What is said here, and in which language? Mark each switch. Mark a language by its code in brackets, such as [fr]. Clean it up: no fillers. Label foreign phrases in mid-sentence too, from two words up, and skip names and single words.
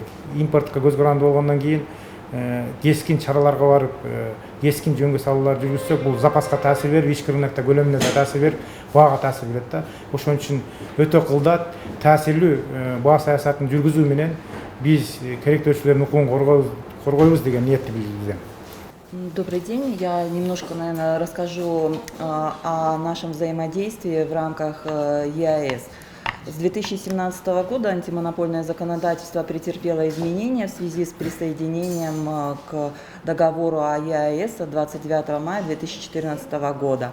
[ky] Импортко көз каранды болгондон кийин кескин чараларга барып, кескин жөнгө салуулар жүргүзсөк, бул запаска таасир берип, ички рынокто көлөмүнө да таасир берип, баага таасир берет да. Ошон үчүн өтө кылдаат, таасирлүү баа саясатын жүргүзүү менен биз керектөөчүлөрдүн укугун коргойбуз деген ниетти билдирем. [ru] Добрый день. Я немножко, наверное, расскажу о нашем взаимодействии в рамках ЕАЭС. С 2017 года антимонопольное законодательство претерпело изменения в связи с присоединением к договору о ЕАЭС от 29 мая 2014 года.